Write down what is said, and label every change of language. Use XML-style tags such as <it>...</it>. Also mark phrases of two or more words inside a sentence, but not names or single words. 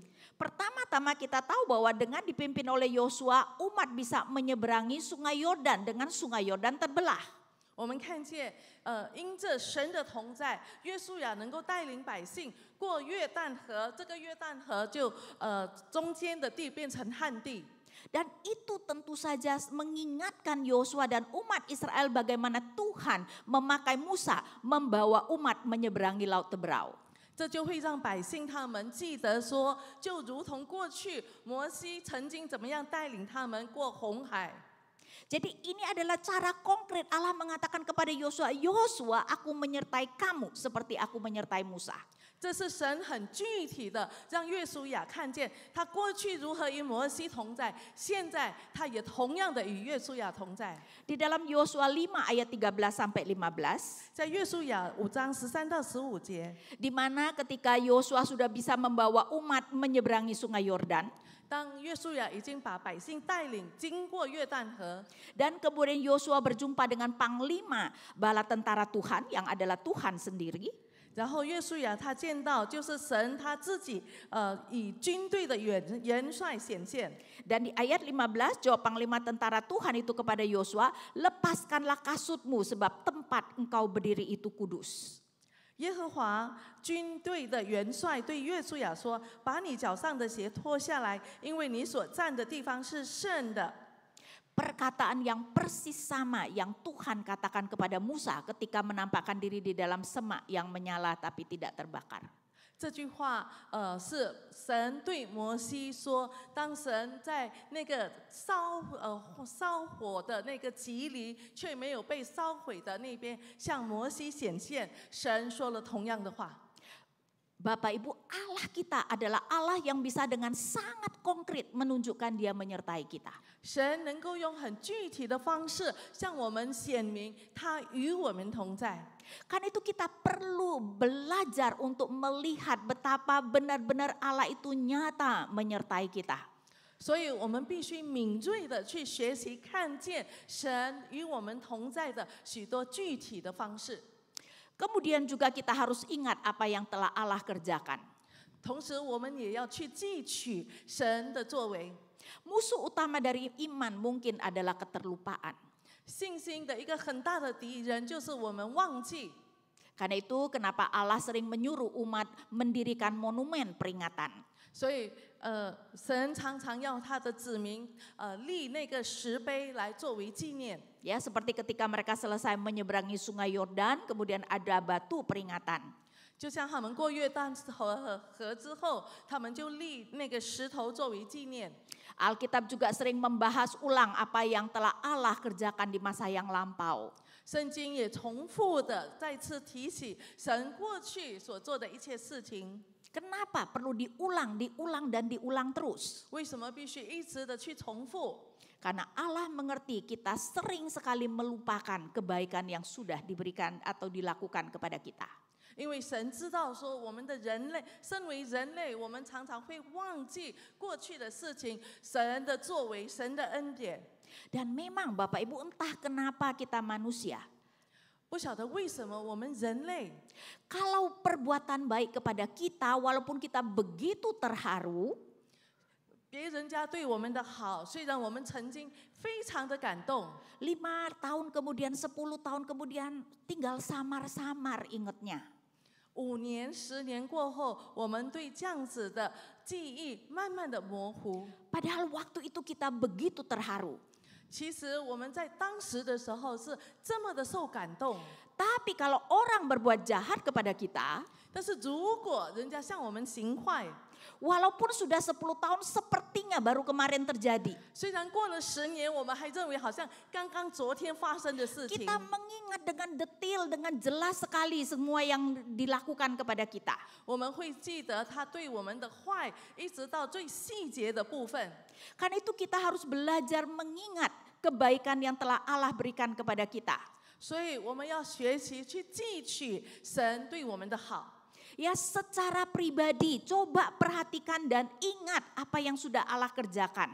<id>Pertama-tama kita tahu bahwa dengan dipimpin oleh Yosua, umat bisa menyeberangi sungai Yordan dengan sungai Yordan terbelah.</id> <zh>我们看见，因着神的同在，约书亚能够带领百姓过约旦河，这个约旦河就中间的地变成旱地。</zh> <id>Dan itu tentu saja mengingatkan Yosua dan umat Israel bagaimana Tuhan memakai Musa membawa umat menyeberangi Laut Teberau.</id> <zh>这就会让百姓他们记得说，就如同过去摩西曾经怎么样带领他们过红海。</zh> <id>Jadi ini adalah cara konkret Allah mengatakan kepada Yosua, Yosua, aku menyertai kamu seperti aku menyertai Musa.</id> <zh>这是神很具体的让约书亚看见，他过去如何与摩西同在，现在他也同样的与约书亚同在。</zh> <id>Di dalam Yosua 5 ayat 13 sampai 15,</id> <zh>在约书亚5章13到15节，</zh> <id>di mana ketika Yosua sudah bisa membawa umat menyeberangi sungai Yordan,</id> <zh>当约书亚已经把百姓带领经过约旦河，</zh> <id>dan kemudian Yosua berjumpa dengan panglima bala tentara Tuhan yang adalah Tuhan sendiri.</id> <zh>然后约书亚他见到就是神他自己以军队的元帅显现。</zh> <id>Dan di ayat 15 jawab panglima tentara Tuhan itu kepada Yosua, lepaskanlah kasutmu sebab tempat engkau berdiri itu kudus.</id> <zh>耶和华军队的元帅对约书亚说：“把你脚上的鞋脱下来，因为你所站的地方是圣的。”</zh> <id>Perkataan yang persis sama yang Tuhan katakan kepada Musa ketika menampakkan diri di dalam semak yang menyala tapi tidak terbakar.</id> <zh>这句话，是神对摩西说，当神在那个烧火的那个极里，却没有被烧毁的那边，向摩西显现，神说了同样的话。</zh> <id>Bapak Ibu, Allah kita adalah Allah yang bisa dengan sangat konkret menunjukkan Dia menyertai kita.</id> <zh>神能够用很具体的方式向我们显明他与我们同在。</zh> <id>Karena itu kita perlu belajar untuk melihat betapa benar-benar Allah itu nyata menyertai kita.</id> <zh>所以我们必须敏锐的去学习看见神与我们同在的许多具体的方式。</zh> <id>Kemudian juga kita harus ingat apa yang telah Allah kerjakan.</id> <zh>同时我们也要去记取神的作为。</zh> <id>Musuh utama dari iman mungkin adalah keterlupaan.</id> <zh>信心的一个很大的敌人就是我们忘记。</zh> <id>Karena itu kenapa Allah sering menyuruh umat mendirikan monumen peringatan.</id> <zh>所以神常常要他的子民立那个石碑来作为纪念。</zh> <id>Ya, seperti ketika mereka selesai menyeberangi sungai Yordan, kemudian ada batu peringatan.</id> <zh>就像他们过约旦河之后，他们就立那个石头作为纪念。</zh> <id>Alkitab juga sering membahas ulang apa yang telah Allah kerjakan di masa yang lampau.</id> <zh>圣经也重复的再次提起神过去所做的一切事情。</zh> <id>Kenapa perlu diulang, diulang dan diulang terus?</id> <zh>为什么必须一直的去重复？</zh> <id>Karena Allah mengerti kita sering sekali melupakan kebaikan yang sudah diberikan atau dilakukan kepada kita.</id> <zh>因为神知道说我们的人类，身为人类，我们常常会忘记过去的事情，神的作为，神的恩典。</zh> <id>Dan memang Bapak Ibu entah kenapa kita manusia.</id> <zh>不晓得为什么我们人类，</zh> <id>Kalau perbuatan baik kepada kita walaupun kita begitu terharu.</id> <zh>别人家对我们的好，虽然我们曾经非常的感动，</zh> <id>5 tahun kemudian, 10 tahun kemudian tinggal samar-samar ingetnya.</id> <zh>5 年、10年过后，我们对这样子的记忆慢慢的模糊。</zh> <id>Padahal waktu itu kita begitu terharu.</id> <zh>其实我们在当时的时候是这么的受感动，</zh> <id>Tapi kalau orang berbuat jahat kepada kita,</id> <zh>但是如果人家向我们行坏，</zh> <id>walaupun sudah 10 tahun sepertinya baru kemarin terjadi.</id> <zh>虽然过了10年，我们还认为好像刚刚昨天发生的事情。</zh> <id>Kita mengingat dengan detail, dengan jelas sekali semua yang dilakukan kepada kita.</id> <zh>我们会记得他对我们的坏，一直到最细节的部分。</zh> <id>Karena itu kita harus belajar mengingat kebaikan yang telah Allah berikan kepada kita.</id> <zh>所以我们要学习去记取神对我们的好。</zh> <id>Ya, secara pribadi coba perhatikan dan ingat apa yang sudah Allah kerjakan.</id>